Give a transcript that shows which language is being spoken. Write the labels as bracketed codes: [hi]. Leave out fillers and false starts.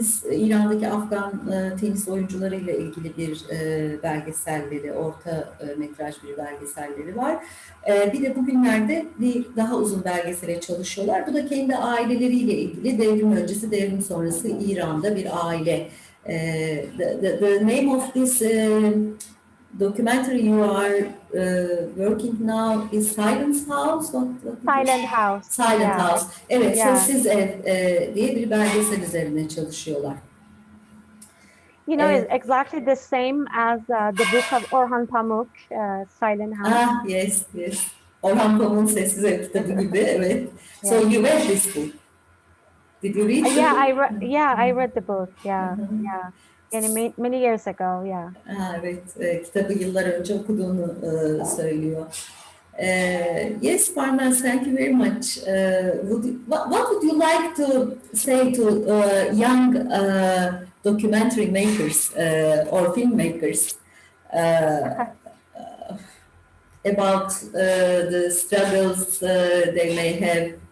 [tr] İran'daki Afgan tenis oyuncularıyla ilgili bir belgeselleri, orta metraj bir belgeselleri var. Bir de bugünlerde bir daha uzun belgesele çalışıyorlar. Bu da kendi aileleriyle ilgili devrim öncesi, devrim sonrası İran'da bir aile. [en] The name of this documentary you are working now is Silent House. Silent House. Silent House. [tr] Evet, [en] yeah. [tr] Sessiz Ev diye bir belgesel üzerine çalışıyorlar. [en] You know, it's exactly the same as the book of Orhan Pamuk, Silent House. Ah, yes, yes. [tr] Orhan Pamuk'un Sessiz Ev kitabı gibi, evet. [en] So you read this book? Did you read the book? I read the book. Yeah, yeah. [tr] Yani [en] many years ago, yeah. [tr] Evet, kitabı yıllar önce okuduğunu söylüyor. [en] Yes, Farnaz, thank you very much. What would you like to say to young documentary makers or filmmakers about the struggles they may have?